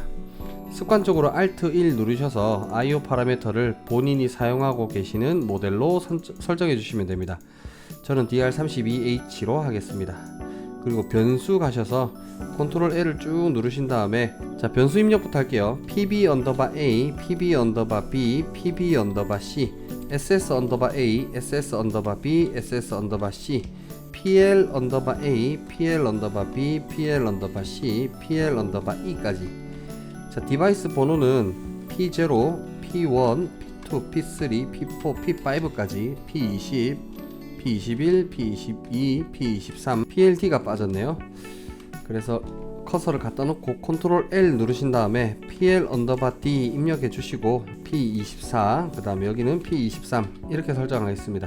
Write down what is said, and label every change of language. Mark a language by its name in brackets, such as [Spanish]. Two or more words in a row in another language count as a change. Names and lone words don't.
[Korean] 습관적으로 Alt 1 누르셔서 IO 파라미터를 본인이 사용하고 계시는 모델로 설정해 주시면 됩니다. 저는 DR32H로 하겠습니다. 그리고 변수 가셔서 컨트롤 L을 쭉 누르신 다음에 자, 변수 입력부터 할게요. PB_A, PB_B, PB_C, SS_A, SS_B, SS_C, PL_A, PL_B, PL_C, PL_E까지. 자, 디바이스 번호는 P0, P1, P2, P3, P4, P5까지, P20, P21, P22, P23, PLD가 빠졌네요. 그래서 커서를 갖다 놓고 컨트롤 L 누르신 다음에 PL_D 입력해 주시고 P24, 그 다음에 여기는 P23 이렇게 설정하겠습니다.